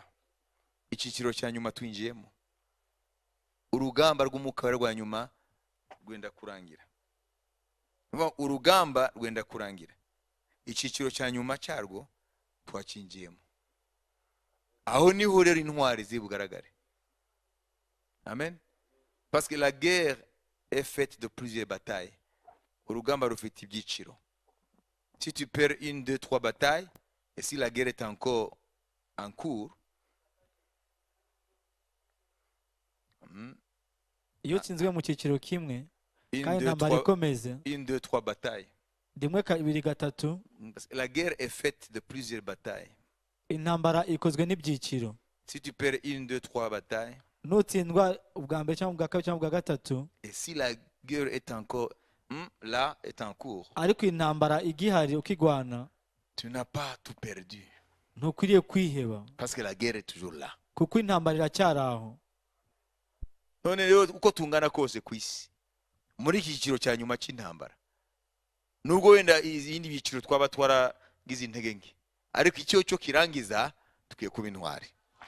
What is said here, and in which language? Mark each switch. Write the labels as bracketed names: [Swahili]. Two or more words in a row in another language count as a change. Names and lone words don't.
[Kinyarwanda] Icyiciro cya nyuma twinjiyemo. Urugamba rw'umwuka rwa nyuma rwenda kurangira. Urugamba rwenda kurangira. Icyiciro cya nyuma cyarwo twakinjiyemo. Aho niho rero intwari zibugaragare. Amen. [French] Parce que la guerre est faite de plusieurs batailles. [Kinyarwanda] Urugamba rufite ibyiciro. [French] Si tu perds 1, 2, 3 batailles, et si la guerre est encore en cours, [Kinyarwanda] iyo utsinzwe mu cyiciro kimwe 1, kandi 2, intambara 3, ikomeze [French] 1, 2, 3 batailles. [Kinyarwanda] rimwe kabiri gatatu, [French] Parce que la guerre est faite de plusieurs batailles. [Kinyarwanda] intambara ikozwe n'ibyiciro. [French] Si tu perds 1, 2, 3 batailles, [Kinyarwanda] nutsindwa ubwa mbere cyangwa ubwa kabiri cyangwa ubwa gatatu, [French] et si la guerre est encore là, est en cours, [Kinyarwanda] ariko intambara igihari ukigwana, [French] tu n'as pas tout perdu. [Kinyarwanda] ntukwiriye kwiheba [French] Parce que la guerre est toujours là. [Kinyarwanda] kuko intambara iracyari aho. None rero uko tungana kose ku isi, muri iki cyiciro cya nyuma cy'intambara, nubwo wenda izindi byiciro twaba twaragize intege nke, ariko icyo cyo kirangiza tukwiye kuba intwari.